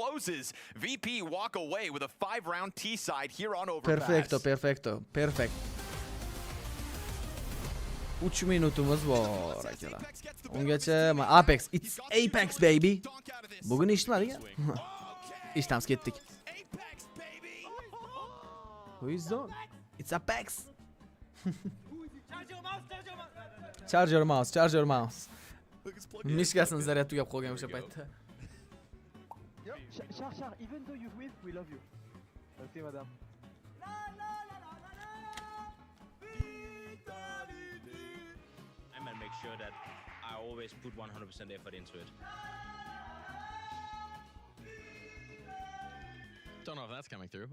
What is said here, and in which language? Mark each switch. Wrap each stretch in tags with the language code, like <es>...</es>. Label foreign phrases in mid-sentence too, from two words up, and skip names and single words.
<en>Perfecto. Perfect.</en> <uz>3 minutimiz bor akalar.</uz> <en>Ungacha Apex, it's Apex baby.</en> <uz>Bugun eshitmadik-a? Eshitamiz ketdik.</uz> <en>Who is that? It's Apex. Charge your mouse.</en> <uz>Mishkasini zaryad tugab qolgan o'sha paytda.</uz> <en>Char, even though you win, we love you. Okay, madame. I'm gonna make sure that I always put 100% effort into it. Don't know if that's coming through.</en>